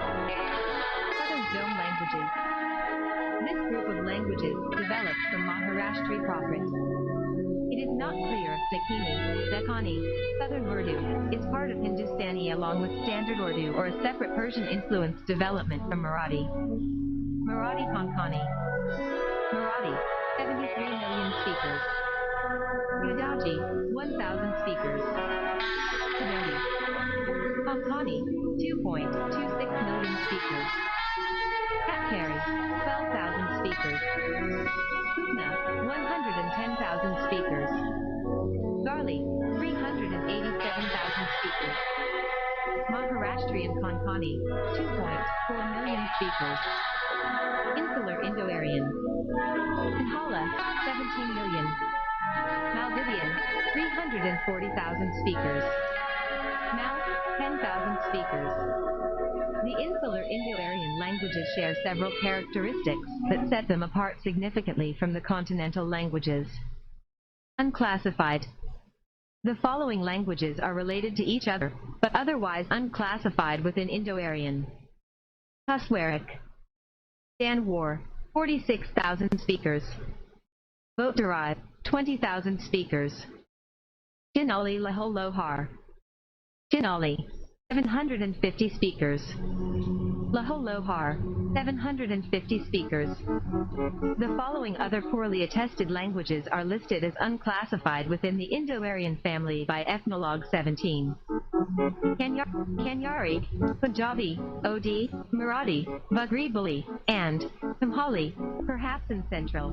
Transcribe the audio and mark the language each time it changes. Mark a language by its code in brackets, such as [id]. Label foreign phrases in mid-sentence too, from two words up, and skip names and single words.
[en] Southern Zone languages. This group of languages developed from Maharashtri Prakrit. It is not clear if Dakini, Deccani, Southern Urdu, is part of Hindustani along with Standard Urdu or a separate Persian-influenced development from Marathi. Marathi Konkani. Marathi, 73 million speakers. Gudaji, 1,000 speakers. Kannadi. Konkani, 2.26 million speakers. Katkari, 12,000 speakers. Putna, 110,000 speakers. Garli, 387,000 speakers. Maharashtrian Konkani, 2.4 million speakers. Insular Indo-Aryan. Sinhala, 17 million. Maldivian, 340,000 speakers. Mal, 10,000 speakers. The Insular Indo-Aryan languages share several characteristics that set them apart significantly from the continental languages. Unclassified. The following languages are related to each other, but otherwise unclassified within Indo-Aryan. Kuswaric. Danwar, 46,000 speakers. Boat-derived, 20,000 speakers. Chinali Lahol-Lohar. Chinali, 750 speakers. Lahol-Lohar, 750 speakers. The following other poorly attested languages are listed as unclassified within the Indo-Aryan family by Ethnologue 17. Kanyari, Punjabi, Odi, Marathi, Bagri Bali, and Kumhali, perhaps in Central.